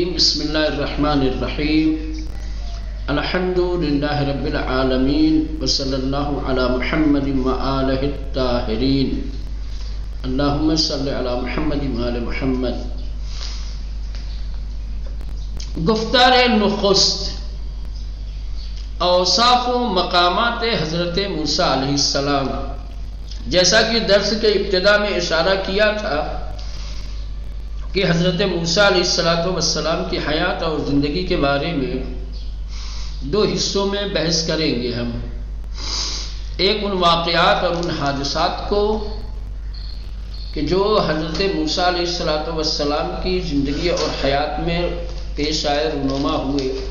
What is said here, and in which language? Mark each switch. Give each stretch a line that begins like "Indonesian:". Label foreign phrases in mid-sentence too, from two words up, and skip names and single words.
Arabic: بسم اللہ الرحمن الرحیم الحمد للہ رب العالمین وصلی اللہ علی محمد وآلہ الطاہرین اللہم صلی علی محمد وآل محمد۔
Persian: گفتار نخست اوصاف و مقامات حضرت موسیٰ علیہ السلام،
Urdu: جیسا کہ درس کے ابتدا میں اشارہ کیا تھا کہ حضرت موسیٰ
Arabic: علیہ السلام
Urdu: کی حیات اور زندگی کے بارے میں دو حصوں میں بحث کریں گے ہم، ایک ان واقعات اور ان حادثات کو کہ جو حضرت موسیٰ
Arabic: علیہ السلام
Urdu: کی زندگی اور حیات میں پیش آئے، رونما ہوئے،